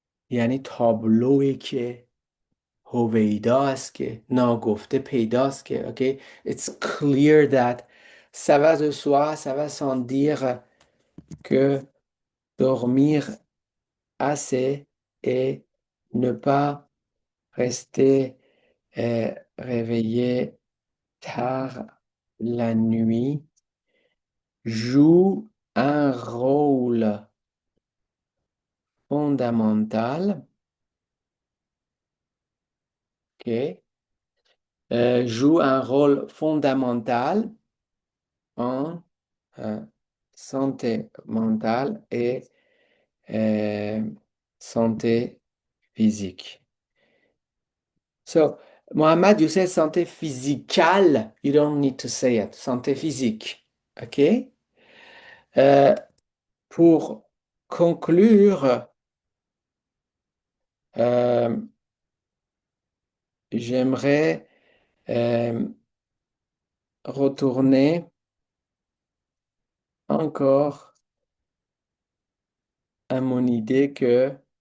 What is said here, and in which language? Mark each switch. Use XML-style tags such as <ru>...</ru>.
<fa>یعنی تابلویی که هویداست که ناگفته پیداست که okay?</fa> <en>It's clear that</en> <fr>ça va de soi, ça va sans dire que dormir assez et ne pas rester réveillé tard la nuit joue un rôle fondamental, okay? Joue un rôle fondamental en santé mentale et santé physique.</fr> <en>So, Mohammad, you said santé physicale. You don't need to say it. Santé physique. OK?</en> <fr>Pour conclure, j'aimerais retourner encore à mon idée que</fr>